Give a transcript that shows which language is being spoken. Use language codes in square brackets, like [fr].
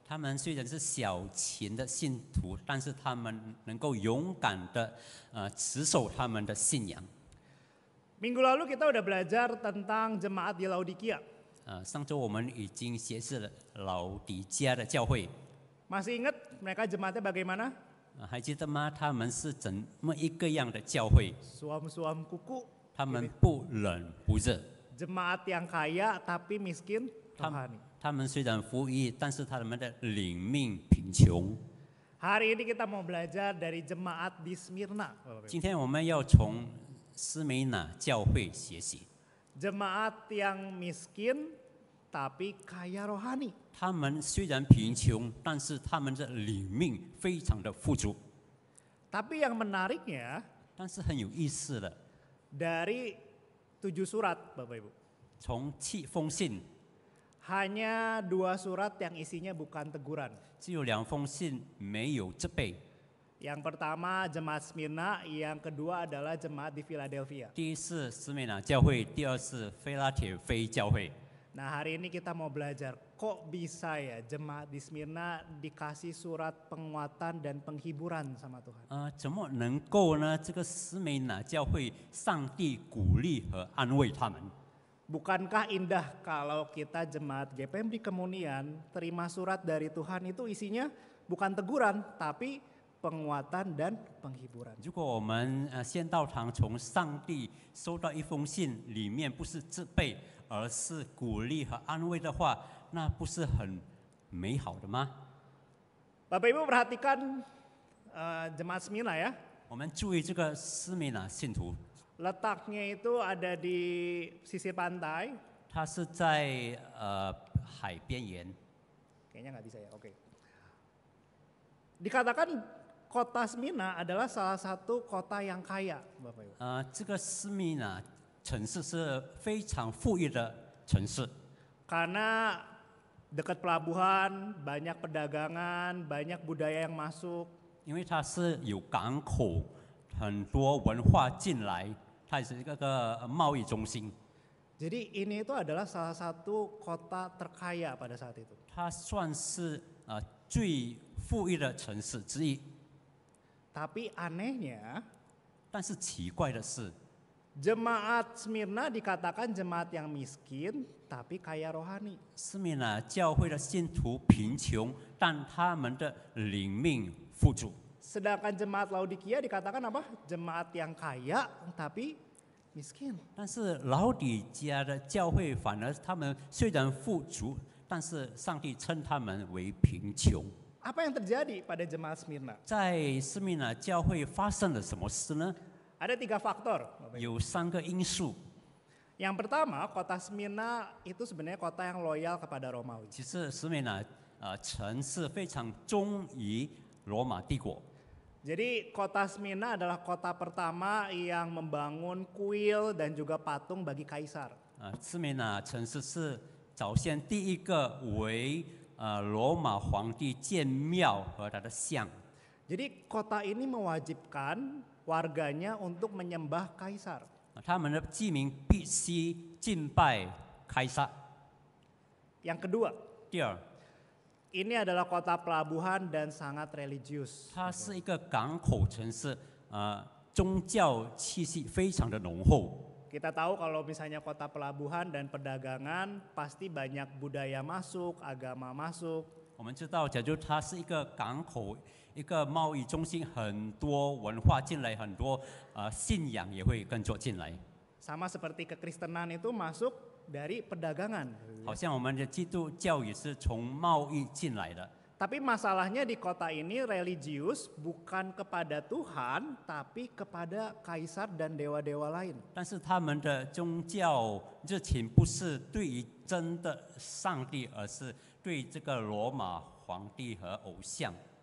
[zh] 他们虽然是小群的信徒，但是他们能够勇敢的持守他们的信仰。 [id] Minggu lalu kita udah belajar tentang jemaat di Laodikia. [zh] 上周我们已经学习了老底家的教会， [id] Masih ingat mereka jemaatnya bagaimana? [zh] 还记得吗？他们是怎么一个样的教会？ [id] Suam-suam kuku. [zh] 他们不冷不热， [id] Jemaat yang kaya tapi miskin [zh] 他 [id] rohani. [zh] 他们虽然富裕，但是他们的灵命贫穷。 [id] Hari ini kita mau belajar dari jemaat di Smyrna. [zh] 今天我们要从斯美拿教会学习， [id] Jemaat yang miskin tapi kaya rohani. [zh] 他们虽然贫穷，但是他们的灵命非常的富足。 [id] Tapi yang menariknya [zh] 但是很有意思的， [id] dari 7 surat Bapak Ibu. [zh] 从7封信 [id] Hanya 2 surat yang isinya bukan teguran. [zh] 只有2封信没有责备。 [id] Yang pertama jemaat Smyrna, yang kedua adalah jemaat di Philadelphia. [zh] 第一是斯美拿教会，第二是菲拉铁非教会。 [id] Nah hari ini kita mau belajar kok bisa ya jemaat di Smyrna dikasih surat penguatan dan penghiburan sama Tuhan. [zh] 怎么能够呢？这个斯美拿教会，上帝鼓励和安慰他们。 [id] Bukankah indah kalau kita jemaat GPM di Kemunian terima surat dari Tuhan itu isinya bukan teguran tapi penguatan dan penghiburan. [zh] 如果我们献道堂从上帝收到一封信，里面不是责备，而是鼓励和安慰的话，那不是很美好的吗？ [id] Bapak Ibu perhatikan jemaat Smyrna ya. [zh] 我们注意这个斯美拿信徒， [id] Letaknya itu ada di sisi pantai. [zh] 他是在海边缘， [id] Kayaknya nggak bisa ya, oke. Dikatakan kota Smyrna adalah salah satu kota yang kaya, Bapak Ibu. [zh] 这个斯密呢城市是非常富裕的城市， [id] Karena dekat pelabuhan, banyak perdagangan, banyak budaya yang masuk. [zh] 因为它是有港口，很多文化进来，它也是一个贸易中心。 [id] Jadi ini itu adalah salah satu kota terkaya pada saat itu. [zh] 它算是最富裕的城市之一。 [id] Tapi anehnya, [zh] 但是奇怪的是， [id] jemaat Smyrna dikatakan jemaat yang miskin tapi kaya rohani. [zh] 斯密呢教会的信徒贫穷，但他们的灵命富足。 [id] Sedangkan jemaat Laodikia dikatakan apa? Jemaat yang kaya tapi miskin. [zh] 但是老底家的教会反而他们虽然富足，但是上帝称他们为贫穷。 [id] Apa yang terjadi pada jemaat Smyrna? [zh] 在斯密呢教会发生了什么事呢？ [id] Ada 3 faktor. Bapak Ibu. [zh] 有3个因素。 [id] Yang pertama, kota Smyrna itu sebenarnya kota yang loyal kepada Romawi. [zh] 其实斯密呢城市非常忠于罗马帝国。 [id] Jadi kota Smyrna adalah kota pertama yang membangun kuil dan juga patung bagi kaisar. [zh] 斯密呢城市是早先第一个为罗马皇帝建庙和他的像。 [id] Jadi kota ini mewajibkan warganya untuk menyembah kaisar. [zh] 他们的居民必须敬拜凯撒。 [id] Yang kedua, [zh] 第二， [id] ini adalah kota pelabuhan dan sangat religius. [zh] 它是一个港口城市，宗教气息非常的浓厚。 [id] Kita tahu kalau misalnya kota pelabuhan dan perdagangan pasti banyak budaya masuk, agama masuk. [zh] 我们知道，假如它是一个港口、一个贸易中心，很多文化进来，很多信仰也会跟着进来。 [id] Sama seperti kekristenan itu masuk dari perdagangan. [zh] 好像我们的基督教也是从贸易进来的。 [id] Tapi masalahnya di kota ini religius bukan kepada Tuhan, tapi kepada kaisar dan dewa-dewa lain. [zh] 但是他们的宗教热情不是对于真的上帝，而是对这个罗马皇帝和偶像。